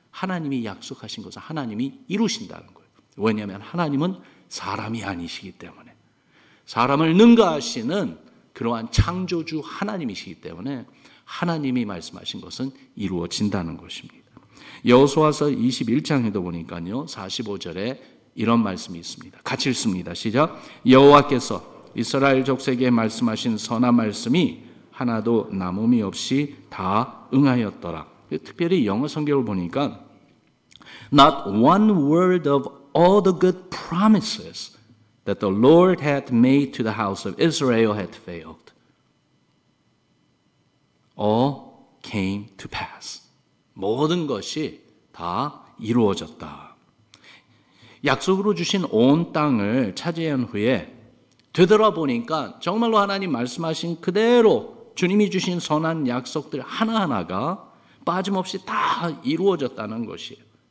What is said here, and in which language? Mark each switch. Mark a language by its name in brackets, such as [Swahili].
[Korean] 하나님이 약속하신 것을 하나님이 이루신다는 거예요. 왜냐하면 하나님은 사람이 아니시기 때문에, 사람을 능가하시는 그러한 창조주 하나님이시기 때문에 하나님이 말씀하신 것은 이루어진다는 것입니다. 여호수아서 21장에도 보니까요 45절에 이런 말씀이 있습니다. 같이 읽습니다. 시작. 여호와께서 이스라엘 족속에게 말씀하신 선한 말씀이 하나도 남음이 없이 다 응하였더라. 특별히 영어 성경을 보니까 [English] Not one word of all the good promises that the Lord had made to the house of Israel had failed. All came to pass. [Korean] 모든 것이 다 이루어졌다. 약속으로 주신 온 땅을 차지한 후에 되돌아보니까 정말로 하나님 말씀하신 그대로 주님이 주신 선한 약속들 하나하나가 빠짐없이 다 이루어졌다는 것이에요.